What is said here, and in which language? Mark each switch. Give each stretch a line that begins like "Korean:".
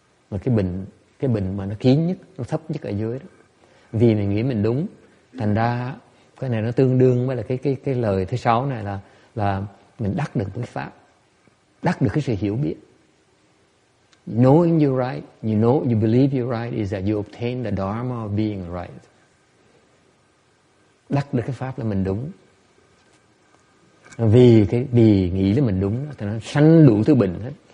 Vietnamese: Mà cái bệnh mà nó kín nhất, nó thấp nhất ở dưới đó. Vì mình nghĩ mình đúng, thành ra cái này nó tương đương với là cái lời thứ 6 này là mình đắc được cái pháp, đắc được cái sự hiểu biết.
English: Knowing you're right, you believe you're right is that you obtain the dharma of being right.
Vietnamese: Đắc được cái pháp là mình đúng. Vì nghĩ là mình đúng thì nó sanh đủ thứ bệnh hết.